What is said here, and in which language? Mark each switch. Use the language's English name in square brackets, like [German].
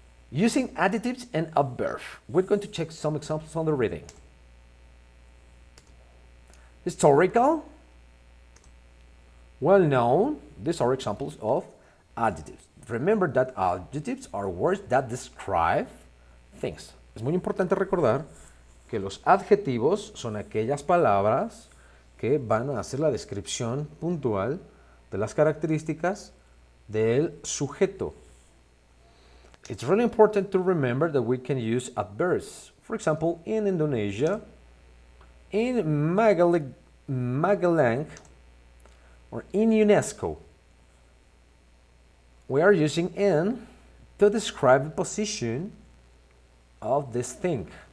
[English] Using adjectives and adverbs, we're going to check some examples on the reading. Historical, well-known. These are examples of adjectives. Remember that adjectives are words that describe things. [Spanish] Es muy importante recordar que los adjetivos son aquellas palabras que van a hacer la descripción puntual de las características del sujeto. [English] It's really important to remember that we can use adverbs. For example, in Indonesia, in Magaleng, or in UNESCO, we are using in to describe the position of this thing.